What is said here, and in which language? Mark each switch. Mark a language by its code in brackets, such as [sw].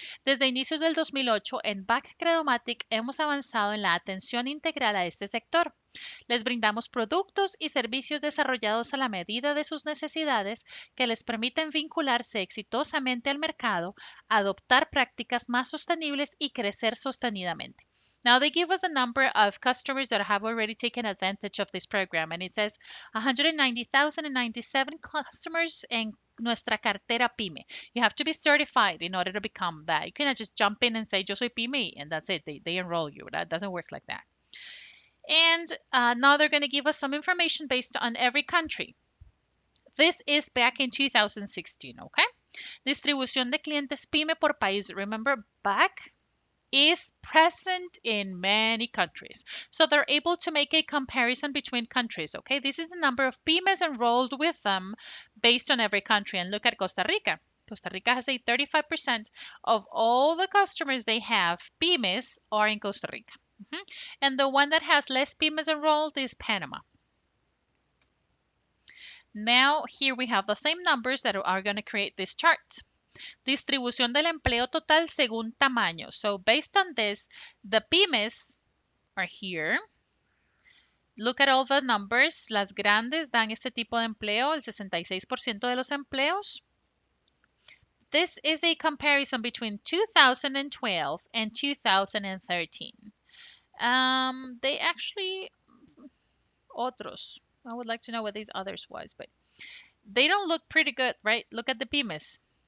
[es] Desde inicios del 2008, en BAC Credomatic hemos avanzado en la atención integral a este sector. Les brindamos productos y servicios desarrollados a la medida de sus necesidades que les permiten vincularse exitosamente al mercado, adoptar prácticas más sostenibles y crecer sostenidamente. [en] Now they give us a number of customers that have already taken advantage of this program, and it says 190,097 customers [es] en nuestra cartera PYME. [en] You have to be certified in order to become that. You cannot just jump in and say, [es] yo soy PYME, [en] and that's it. They enroll you. That doesn't work like that. And now they're going to give us some information based on every country. This is back in 2016, okay? [es] Distribución de clientes PYME por país. [en] Remember, back is present in many countries. So they're able to make a comparison between countries, okay? This is the number of pymes enrolled with them based on every country. And look at Costa Rica. Costa Rica has a 35% of all the customers they have, pymes, are in Costa Rica. And the one that has less pymes enrolled is Panama. Now, here we have the same numbers that are going to create this chart. [es] Distribución del empleo total según tamaño. [en] So based on this, the pymes are here. Look at all the numbers. [es] Las grandes dan este tipo de empleo, el 66% de los empleos. [en] This is a comparison between 2012 and 2013. They actually, otros. I would like to know what these others was, but they don't look pretty good, right? Look at the pymes.